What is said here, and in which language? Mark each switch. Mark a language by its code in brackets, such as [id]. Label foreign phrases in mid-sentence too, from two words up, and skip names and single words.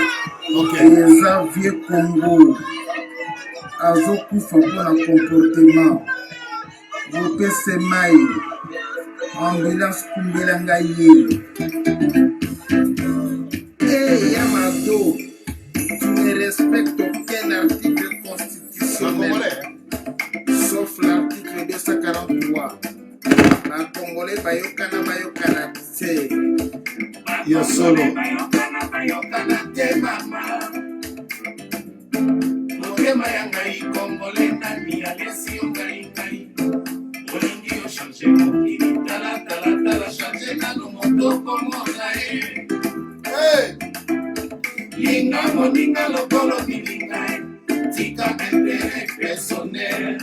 [ln] ok eza [fr] vieux Congo [ln] azokufa mpona comportement bopese mai ambulance kumbela ngai ye Yamado [fr] tu ne respectes aucun article constitutionnel sauf l'article 243 [ln] ba congolais bayokana te yo solo bayokana te mama motema ya ngai congolais nani alesi yo ngai olingi yo change mokili tala change nano motoko mona linga moninga lokolo milinga tika [fr] intérêt personnel